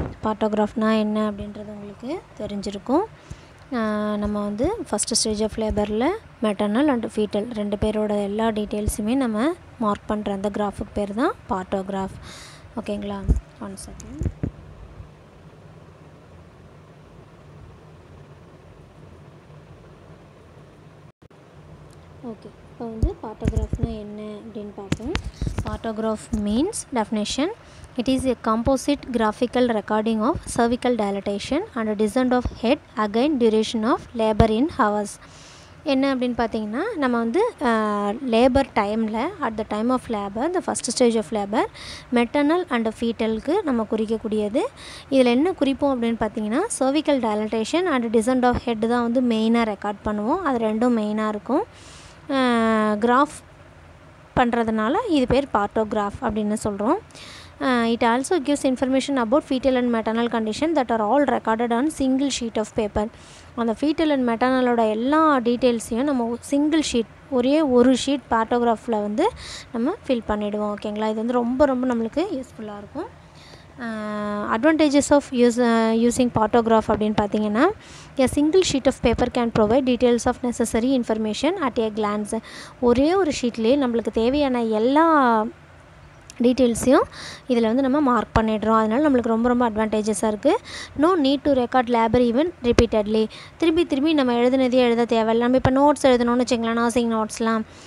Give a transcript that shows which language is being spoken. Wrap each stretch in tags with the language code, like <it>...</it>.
<ta>பார்ட்டோகிராஃப்னால் என்ன அப்படின்றது உங்களுக்கு தெரிஞ்சிருக்கும். நம்ம வந்து first stage of லேபரில் maternal and foetal ரெண்டு பேரோட எல்லா டீட்டெயில்ஸுமே நம்ம மார்க் பண்ணுற அந்த கிராஃபுக்கு பேர் தான் பார்ட்டோகிராஃப். ஓகேங்களா? 1 செகண்ட். ஓகே, இப்போ வந்து பார்ட்டோகிராஃப்னால் என்ன அப்படின்னு பார்ப்போம்.</ta> <en>Partograph means definition: it is a composite graphical recording of cervical dilatation and descent of head again duration of labor in hours.</en> <ta>என்ன அப்படின்னு பார்த்தீங்கன்னா, நம்ம வந்து லேபர் டைமில்</ta> <en>at the time of labour,</en> <ta>the first stage of labour, maternal and ஃபீட்டலுக்கு நம்ம குறிக்கக்கூடியது. இதில் என்ன குறிப்போம் அப்படின்னு பார்த்தீங்கன்னா, cervical dilatation and descent of head தான் வந்து மெயினாக ரெக்கார்ட் பண்ணுவோம். அது ரெண்டும் மெயினாக இருக்கும். கிராஃப் பண்ணுறதுனால இது பேர் பார்ட்டோகிராஃப் அப்படின்னு சொல்கிறோம்.</ta> <en>It also gives information about fetal and maternal condition that are all recorded on single sheet of paper.</en> <ta>அந்த fetal and maternalோட எல்லா டீட்டெயில்ஸையும் நம்ம சிங்கிள் ஷீட், ஒரே ஒரு ஷீட் பார்ட்டோகிராஃபில் வந்து நம்ம ஃபில் பண்ணிவிடுவோம். ஓகேங்களா? இது வந்து ரொம்ப ரொம்ப நம்மளுக்கு யூஸ்ஃபுல்லாக இருக்கும்.</ta> <en>advantages of using partograph</en> <ta>அப்படின்னு பார்த்தீங்கன்னா,</ta> <en>a single sheet of paper can provide details of necessary information at a glance.</en> <ta>ஒரே ஒரு ஷீட்லேயே நம்மளுக்கு தேவையான எல்லா டீட்டெயில்ஸையும் இதில் வந்து நம்ம மார்க் பண்ணிடுறோம். அதனால் நம்மளுக்கு ரொம்ப ரொம்ப அட்வான்டேஜஸாக இருக்குது.</ta> <en>No need to record labour even repeatedly.</en> <ta>திரும்பி நம்ம எழுதுனதே எழுத தேவையில்லை. நம்ம இப்போ நோட்ஸ் எழுதணும்னு வச்சுக்கலாம், நர்சிங் நோட்ஸ்லாம்.</ta>